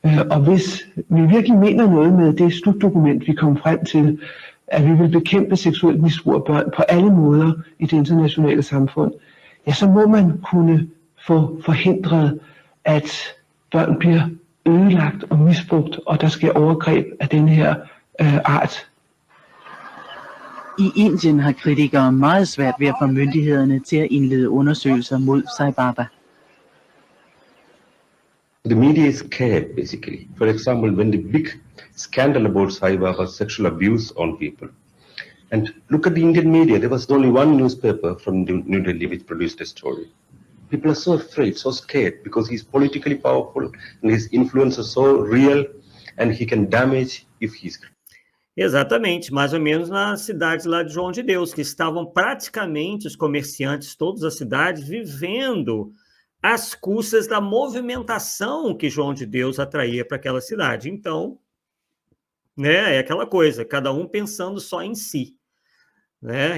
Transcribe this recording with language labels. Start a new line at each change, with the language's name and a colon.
Danish: Og hvis vi virkelig mener noget med det slutdokument, vi kom frem til, at vi vil bekæmpe seksuelt misbrug af børn på alle måder i det internationale samfund, ja, så må man kunne få forhindret, at børn bliver ødelagt og misbrugt, og der sker overgreb af den her art. I Indien har kritikere meget svært ved at få myndighederne til at indlede undersøgelser mod Sai Baba.
English: The media is scared, basically. For example, when the big scandal about Sai Baba's sexual abuse on people. And look at the Indian media. There was only one newspaper from New Delhi which produced a story. People are so afraid, so scared, because he's politically powerful and his influence is so real and he can damage if he's...
Portuguese: Exatamente, mais ou menos na cidade lá de João de Deus, que estavam praticamente os comerciantes, todas as cidades, vivendo às custas da movimentação que João de Deus atraía para aquela cidade. Então, né, é aquela coisa, cada um pensando só em si. Né?